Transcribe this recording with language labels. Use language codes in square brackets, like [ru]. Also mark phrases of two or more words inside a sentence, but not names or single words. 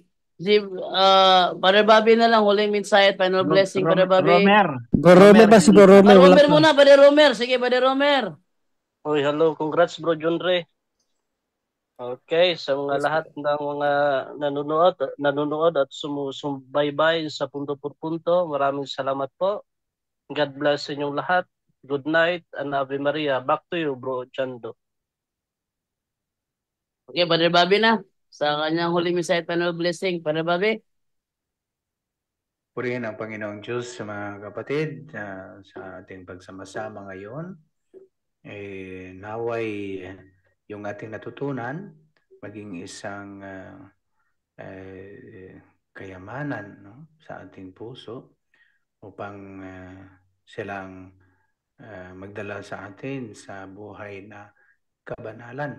[tl] Si Brother Bobby na lang, huling mensahe at [en] final blessing, [tl] Brother Bobby. Romer ba si Bro Romer? Romer muna, Brother Romer. Sige, Brother Romer. Oy, hello. Congrats, Bro Junre. Okay, sa mga lahat ng mga nanonood at sumusubaybay sa punto por punto, maraming salamat po. [en] God bless [tl] sa inyong lahat. [en] Good night and Ave Maria. Back to you, Bro Jando. [tl] Okay, Brother Bobby na. Sa kanyang huling mensahe at [en] final blessing, [tl] Brother Bobby. Purihin ang Panginoong Diyos sa mga kapatid sa ating pagsama-sama ngayon. Naway yung ating natutunan maging isang kayamanan, no, sa ating puso upang silang magdala sa atin sa buhay na kabanalan.